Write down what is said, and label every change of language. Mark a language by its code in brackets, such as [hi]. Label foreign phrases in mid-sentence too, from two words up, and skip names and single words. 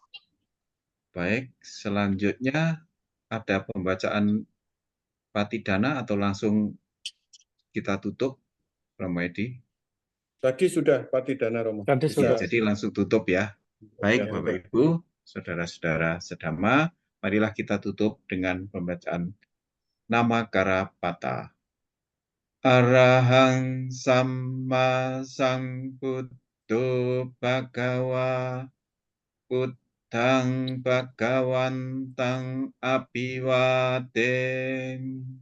[id] Baik, selanjutnya ada pembacaan Patidana atau langsung kita tutup, Romo Edi? Tadi sudah Patidana, Romo. Tadi Ya, sudah. jadi langsung tutup ya. Baik, Ya, Bapak Ibu, saudara-saudara sedama, marilah kita tutup dengan pembacaan Namakara Pata. [pi] Arahang Samma Sambuddho Bhagawa Buddhang Bhagawantang Abhiwadeng.